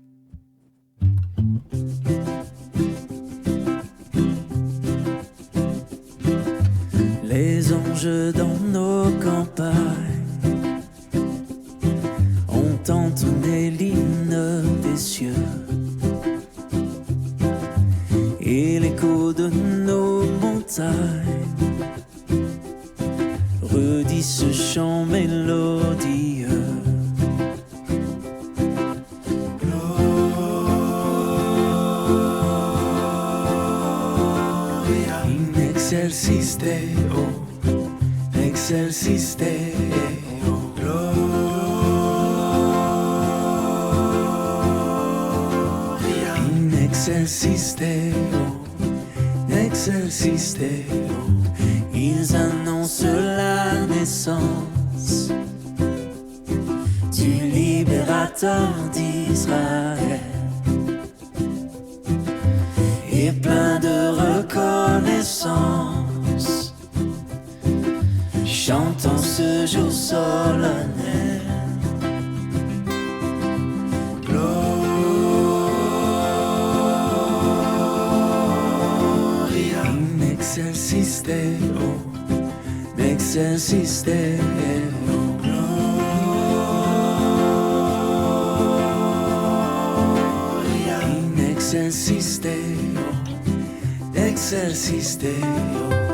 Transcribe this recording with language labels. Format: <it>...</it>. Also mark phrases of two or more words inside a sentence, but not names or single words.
<fr>Les anges dans nos campagnes entonner l'hymne des cieux et l'écho de nos montagnes redit ce chant mélodieux.</fr> <la>Gloria in excelsis Deo, excelsis Deo, excelsis Deo, excelsis Deo.</la> <fr>Ils annoncent la naissance du libérateur d'Israël. Et plein de reconnaissance, chantant ce jour solennel.</fr> <la>Excelsis Deo, excelsis Deo, gloria in excelsis Deo, excelsis Deo.</la>